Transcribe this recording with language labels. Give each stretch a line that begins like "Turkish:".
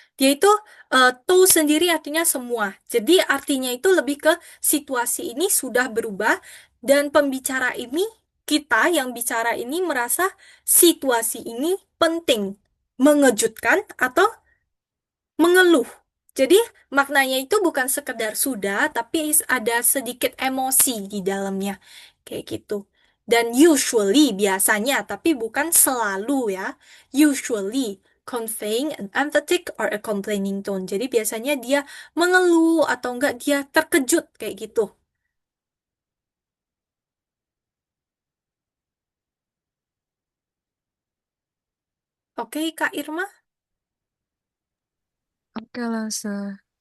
Indonesian: Dia itu to sendiri artinya semua. Jadi artinya itu lebih ke situasi ini sudah berubah dan pembicara ini, kita yang bicara ini merasa situasi ini penting, mengejutkan atau mengeluh. Jadi maknanya itu bukan sekedar sudah, tapi ada sedikit emosi di dalamnya. Kayak gitu. Dan
English: usually
Indonesian: biasanya, tapi bukan selalu ya.
English: Usually conveying an emphatic or a complaining tone.
Indonesian: Jadi biasanya dia mengeluh atau enggak dia terkejut kayak gitu. Oke, Kak Irma, Oke, Lasa.